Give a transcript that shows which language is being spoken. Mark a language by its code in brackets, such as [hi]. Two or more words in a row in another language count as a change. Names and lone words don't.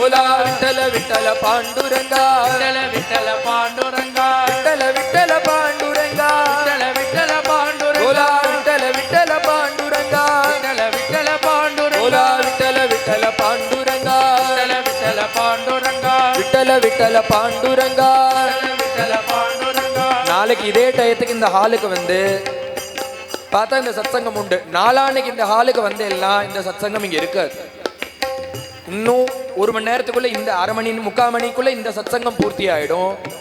[kn] ಬೋಲಾ ವಿಠಲ ವಿಠಲ ಪಾಂಡುರಂಗಾ ವಿಠಲ ವಿಠಲ ಪಾಂಡುರಂಗ ವಿಠಲ ವಿಠಲ ಪಾಂಡುರಂಗಾ ವಿಠಲ ವಿಠಲ ಪಾಂಡುರಂಗ ಬೋಲಾ ವಿಠಲ ವಿಠಲ ಪಾಂಡುರಂಗಾ ವಿಠಲ ವಿಠಲ ಪಾಂಡುರಂಗ ಬೋಲಾ ವಿಠಲ ವಿಠಲ ಪಾಂಡುರಂಗಾ ವಿಠಲ ವಿಠಲ ಪಾಂಡುರಂಗ [ta] விட்டல விட்டல பாண்டுரங்கா. விட்டல பாண்டுரங்க நாளைக்கு இதே டயத்துக்கு இந்த ஹாலுக்கு வந்து பார்த்தா இந்த சத்சங்கம் உண்டு. நாளான்னைக்கு இந்த ஹாலுக்கு வந்து எல்லாம் இந்த சத்சங்கம் இங்க இருக்காது. இன்னும் 1 மணி நேரத்துக்குள்ள இந்த 1/2 மணி 3/4 மணிக்குள்ள இந்த சத்சங்கம் பூர்த்தி ஆயிடும்.